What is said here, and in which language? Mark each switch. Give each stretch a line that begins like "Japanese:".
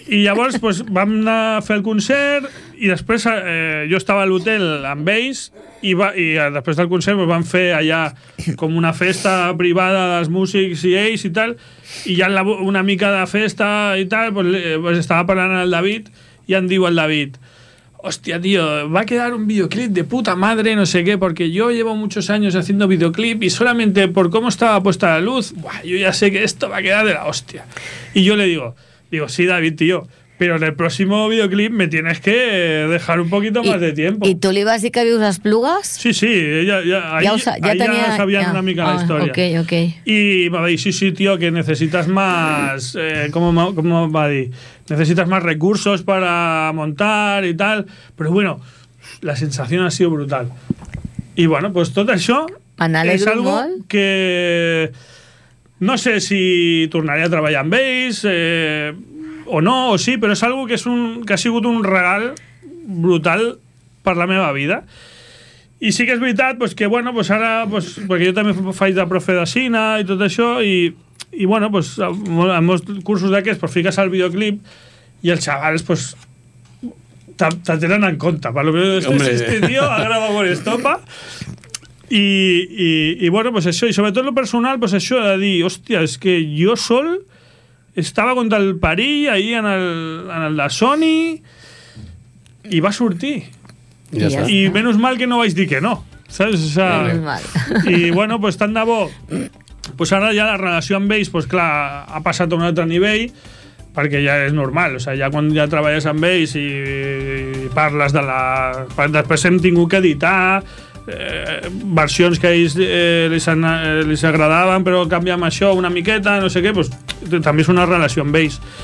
Catalan: I llavors, pues, vam anar a fer el concert i després jo estava a l'hotel amb ells i després del concert pues, vam fer allà com una festa privada dels músics i ells i tal. I ja una mica de festa i tal, pues estava parlant amb el David i em diu el David...
Spanish: Hostia, tío, va a quedar un videoclip de puta madre, no sé qué, porque yo llevo muchos años haciendo videoclip y solamente por cómo estaba puesta la luz, buah, yo ya sé que esto va a quedar de la hostia. Y yo le digo, sí, David, tío, pero en el próximo videoclip me tienes que dejar un poquito más de tiempo. ¿Y tú le ibas a decir que había unas plugas?
Catalan: Sí, sí, ya sabía una mica la historia. Okay, okay.
Spanish: Y me va a decir, sí, tío, que necesitas más, ¿cómo va a decir? Necesitas más recursos para montar y tal. Pero bueno, la sensación ha sido brutal. Y bueno, pues todo eso es algo
Catalan: molt. Que... No sé si tornaré a treballar amb ells o no, o sí, però és algo que és un que ha sigut un regal brutal per la meva vida. I sí que és veritat, pues, que bueno, pues ara, pues, perquè jo també faig de profe de cine i tot això, i bueno, pues, en molts cursos d'aquests pues, fiques el videoclip i els xavals pues, te tenen en compte. Per lo que és este tio ha gravat con Estopa. I bueno, pues això, i sobretot lo personal, pues això de dir, hòstia, és que jo sol estava contra el perill ahir en el de Sony i va sortir. I menys mal que no vaig dir que no. Saps? O sea, i bueno, pues tant de bo. Pues ara ja la relació amb ells, pues clar, ha passat a un altre nivell, perquè ja és normal. O sea, ja quan ja treballes amb ells i parles de la... Després hem tingut que editar... versions que a ells els agradaven, però canviem això una miqueta, no sé què, pues, també és una relació amb ells.